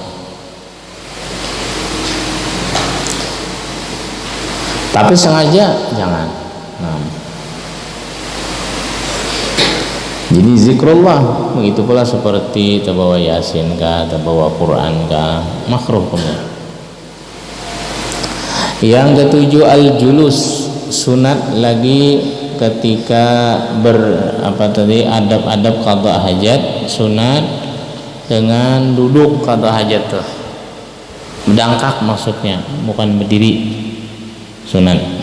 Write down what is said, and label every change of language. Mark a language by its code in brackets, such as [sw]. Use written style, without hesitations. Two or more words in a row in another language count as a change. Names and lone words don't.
[id] Tapi sengaja jangan. Jadi zikrullah begitu pula seperti terbawa yasin kah, terbawa Quran kah, makruh punya. Yang ketujuh, al-julus, sunat lagi ketika adab-adab qada hajat sunat dengan duduk qada hajat tuh. Berdangkak maksudnya, bukan berdiri sunat.